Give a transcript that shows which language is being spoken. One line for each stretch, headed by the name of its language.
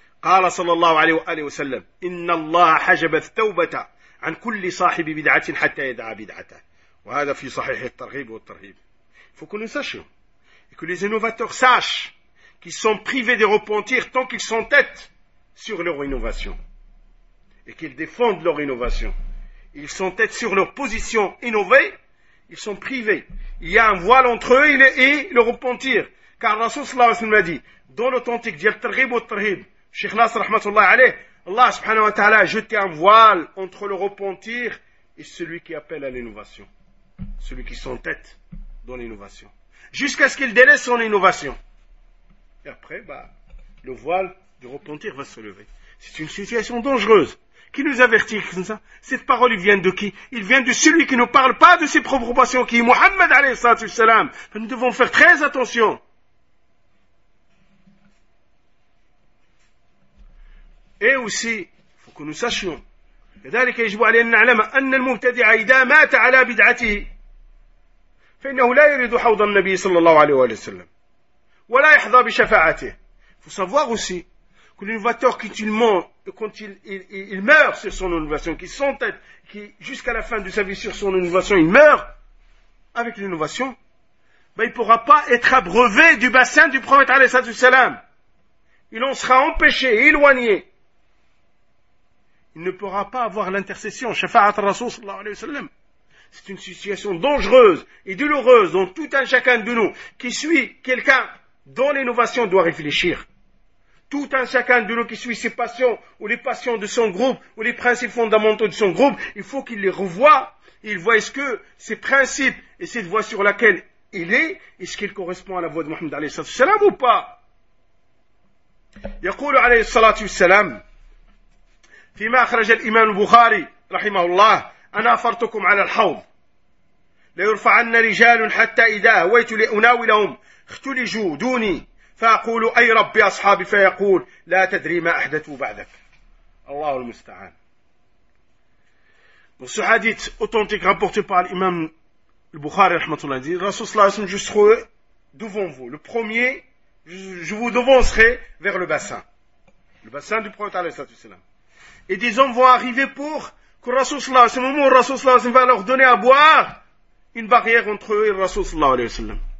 Arabic: قال صلى الله عليه وآله وسلم إن الله حجب التوبة عن كل صاحب بدعة حتى يدعى بدعته. وهذا في صحيح الترغيب والترهيب.
French: Faut qu'on le sache. Et que les innovateurs sachent qu'ils sont privés de repentir tant qu'ils s'entêtent sur leur innovation. Et qu'ils défendent leur innovation. Ils s'entêtent sur leur position innovée. Ils sont privés. Il y a un voile entre eux et le repentir. Car Rasoul sallallahu alayhi wa sallam l'a dit dans l'authentique dial targhib wa tarhib. Cheikh Nas rahmatullah alayh, Allah subhanahu wa ta'ala a jeté un voile entre le repentir et celui qui appelle à l'innovation. Celui qui s'entête dans l'innovation. Jusqu'à ce qu'il délaisse son innovation. Et après, le voile du repentir va se lever. C'est une situation dangereuse. Qui nous avertit comme ça? Cette parole, il vient de qui? Il vient de celui qui ne parle pas de ses propres passions, qui est Muhammad alayhi salam. Nous devons faire très attention. Et aussi, il faut que nous sachions.
Arabic: لذلك يجب علينا نعلم أن المبتدع إذا مات على بدعته فإنه لا يريد حوض النبي صلى الله عليه وسلم ولا يحظى بشفاعته.
French: Il faut savoir aussi que l'innovateur quand il meurt sur son innovation, qui s'entête, qui jusqu'à la fin de sa vie sur son innovation, il meurt avec l'innovation, il ne pourra pas être abreuvé du bassin du prophète
Arabic: عليه السلام.
French: Il en sera empêché, éloigné. Il ne pourra pas avoir l'intercession, shafa'at Rasoul sallallahu alayhi wa sallam. C'est une situation dangereuse et douloureuse dont tout un chacun de nous qui suit quelqu'un dont l'innovation doit réfléchir. Tout un chacun de nous qui suit ses passions ou les passions de son groupe ou les principes fondamentaux de son groupe, il faut qu'il les revoie. Il voit est-ce que ses principes et cette voie sur laquelle il est, est-ce qu'il correspond à la voie de Mohammed alayhi wa sallam ou pas?
Arabic: Yaqul alayhi salatu wa sallam. فيما أخرج الإمام البخاري رحمه الله أنا أفرتكم على الحوض ليرفعن رجال حتى إذا هويت لأناولهم اختلجوا دوني فأقول أي ربي أصحابي فيقول لا تدري ما أحدثوا بعدك. الله المستعان.
French: Dans ce hadith authentique rapporté par l'imam al-Bukhari
Arabic: رحمه الله
French: dit Rasoul sallallahu alayhi wa sallam, je serai devant vous le premier, je vous devancerai vers le bassin du prophète alayhi sallallahu alayhi wa sallam. Et des hommes vont arriver pour que Rasoul sallallahu alayhi wa sallam, au moment où Rasoul sallallahu alayhi wa sallam va leur donner à boire, une barrière entre eux et Rasoul sallallahu alayhi wa sallam.